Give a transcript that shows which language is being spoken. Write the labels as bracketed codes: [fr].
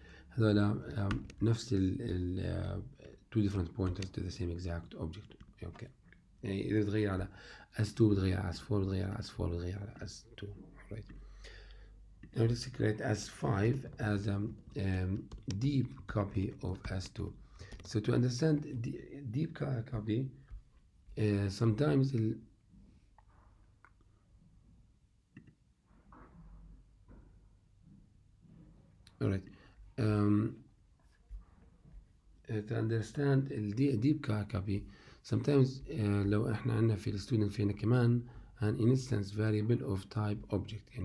[ar] هذولا نفس ال two different pointers to the same exact object. okay يعني إذا بتغير على s2 بتغير على s4 بتغير على s4 بتغير على s2. [en] right. now let's create s5 as a deep copy of s2. so to understand deep copy, sometimes alright, to understand deep copy sometimes [ar] لو احنا عندنا في الستودنت فينا كمان [en] an instance variable of type object.